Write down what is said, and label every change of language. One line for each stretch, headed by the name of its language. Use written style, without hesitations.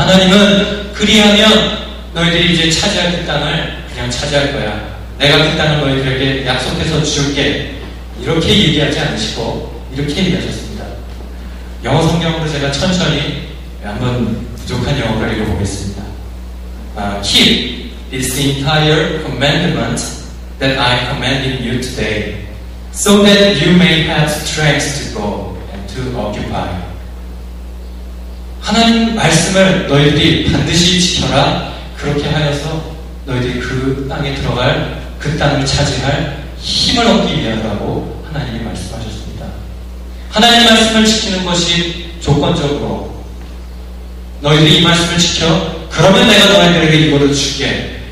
Korean: 하나님은 그리하면 너희들이 이제 차지할 그 땅을 그냥 차지할 거야. 내가 그 땅을 너희들에게 약속해서 줄게. 이렇게 얘기하지 않으시고 이렇게 얘기하셨습니다. 영어 성경으로 제가 천천히 한번 부족한 영어를 읽어보겠습니다.
English: Keep this entire commandment that I commanded you today, so that you may have strength to go and to occupy.
Korean: 하나님 말씀을 너희들이 반드시 지켜라. 그렇게 하여서 너희들이 그 땅에 들어갈 그 땅을 차지할 힘을 얻기 위하라고 하나님이 말씀하셨습니다. 하나님 말씀을 지키는 것이 조건적으로 너희들이 이 말씀을 지켜 그러면 내가 너희들에게 이거를 줄게.